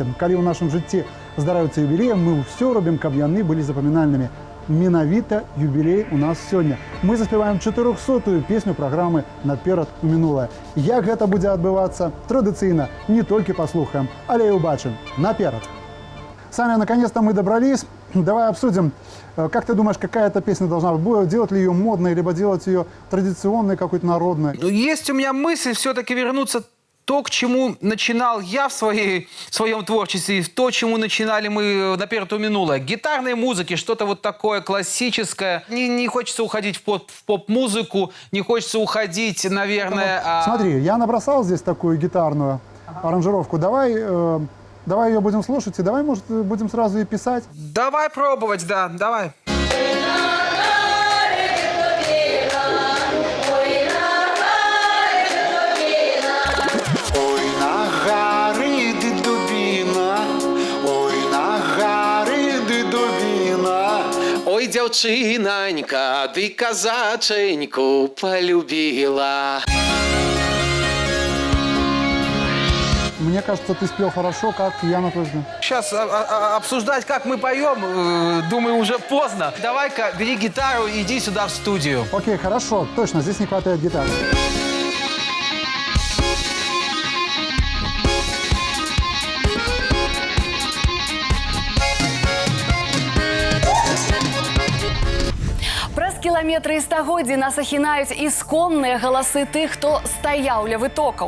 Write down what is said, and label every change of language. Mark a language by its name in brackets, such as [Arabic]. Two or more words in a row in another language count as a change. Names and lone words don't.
[Belarusian] Калі ў нашым жыцці здараюцца юбілеі, мы ўсё робім, каб яны былі запамінальнымі. Менавіта юбілей у нас сёння. Мы заспяваем 400-ю песню праграмы «Наперад у мінулае». Як гэта будзе адбывацца, традыцыйна не толькі паслухаем, але і ўбачым. Наперад! [Russian] Саня, наконец-то мы добрались. Давай обсудим, как ты думаешь, какая эта песня должна быть? Делать ли ее модной, либо делать ее традиционной, какой-то народной? Ну, есть у меня мысль все-таки вернуться то, к чему начинал я в своем творчестве, то, чему начинали мы на «Перету минулое». Гитарной музыки, что-то вот такое классическое. Не хочется уходить в поп-музыку, не хочется уходить, наверное... Смотри, я набросал здесь такую гитарную аранжировку. Давай ее будем слушать, и давай, может, будем сразу и писать. Давай пробовать, да, давай. [Ukrainian] Ой, на гори дубіна, ой, на гори дубіна. Ой, девчинонька, ты казаченьку полюбила. [Russian] Мне кажется, ты спел хорошо, как я, на твой взгляд. Сейчас обсуждать, как мы поем, думаю, уже поздно. Давай-ка бери гитару и иди сюда в студию. Окей, хорошо, точно, здесь не хватает гитары. [Belarusian] Праз кіламетры і стагоддзі нас ахінаюць ісконныя галасы тых, хто стаяў ля вытокаў.